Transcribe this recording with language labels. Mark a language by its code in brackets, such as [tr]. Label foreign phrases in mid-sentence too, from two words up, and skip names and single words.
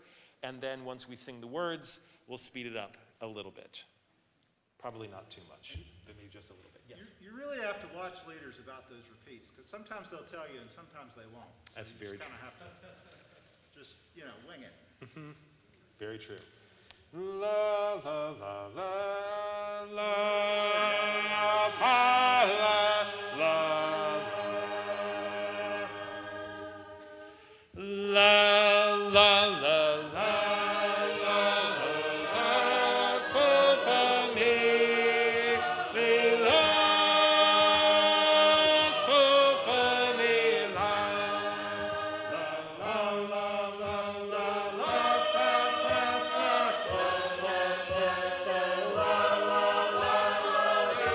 [en] And then once we sing the words, we'll speed it up a little bit. Probably not too much, but maybe just a little bit. Yes? You really have to watch leaders about those repeats, because sometimes they'll tell you and sometimes they won't. So That's very true. You just kind of have to just, wing it. Very true. La, la, la, la, la, pa, la, la, la, la, la, la, la, so, fa, mi, mi, la, so, fa, mi, la, la, la, la, la, la, fa, fa, fa, so, so, so, la, la, la, la,